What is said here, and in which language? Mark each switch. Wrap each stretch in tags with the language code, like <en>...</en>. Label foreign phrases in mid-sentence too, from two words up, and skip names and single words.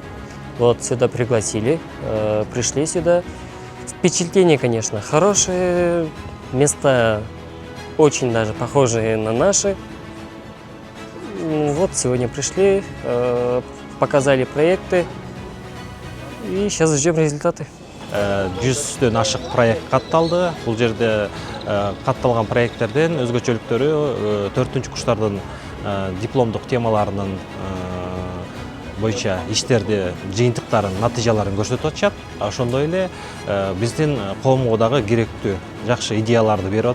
<ru>Сюда пригласили, пришли сюда. Впечатление, конечно, хорошее. Места очень даже похожие на наши. Сегодня пришли, показали проекты и сейчас ждем результаты.</ru> <ky>100-дөн ашык проект катталды. Бул жерде катталган проекттерден өзгөчөлүктөрү 4-курстардын дипломдук темаларынын боюнча иштерди, жыйынтыктарын, натыйжаларын көрсөтүп атышат. Ошондой эле биздин коомго дагы керектүү жакшы идеяларды берип атышат.</ky>